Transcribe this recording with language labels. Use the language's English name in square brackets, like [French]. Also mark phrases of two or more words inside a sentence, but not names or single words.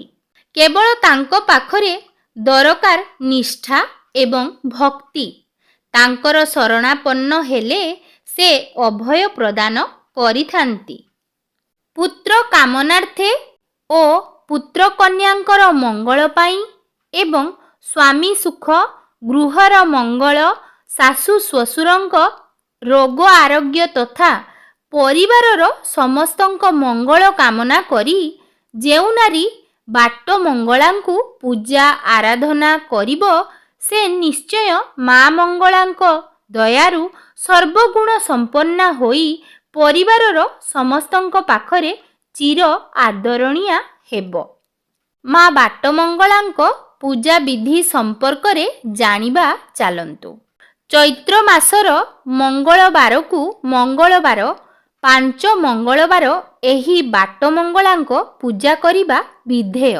[Odia] କେବଳ ତାଙ୍କୁ ପାଖରେ ଦରକାର ନିଷ୍ଠା ଏବଂ ଭକ୍ତି। ତାଙ୍କର ଶରଣାପନ୍ନ ହେଲେ ସେ ଅଭୟ ପ୍ରଦାନ କରିଥାନ୍ତି। ପୁତ୍ର କାମନାର୍ଥେ ଓ ପୁତ୍ର କନ୍ୟାଙ୍କର ମଙ୍ଗଳ ପାଇଁ ଏବଂ ସ୍ୱାମୀ ସୁଖ ଗୃହର ମଙ୍ଗଳ ଶାଶୁ ଶ୍ୱଶୁରଙ୍କ ରୋଗ ଆରୋଗ୍ୟ ତଥା ପରିବାରର ସମସ୍ତଙ୍କ ମଙ୍ଗଳ କାମନା କରି ଯେଉଁ ନାରୀ ବାଟ ମଙ୍ଗଳାଙ୍କୁ ପୂଜା ଆରାଧନା କରିବ ସେ ନିଶ୍ଚୟ ମା ମଙ୍ଗଳାଙ୍କ ଦୟାରୁ ସର୍ବଗୁଣ ସମ୍ପନ୍ନା ହୋଇ ପରିବାରର ସମସ୍ତଙ୍କ ପାଖରେ ଚିର ଆଦରଣୀୟା ହେବ। ମା ବାଟ ମଙ୍ଗଳାଙ୍କ ପୂଜା ବିଧି ସମ୍ପର୍କ ରେ ଜାଣିବା ଚାଲନ୍ତୁ। ଚୈତ୍ର ମାସର ମଙ୍ଗଳବାର କୁ ମଙ୍ଗଳବାର 5 ମଙ୍ଗଳବାର ଏହି ବାଟ ମଙ୍ଗଳାଙ୍କ ପୂଜା କରିବା ବିଧେୟ।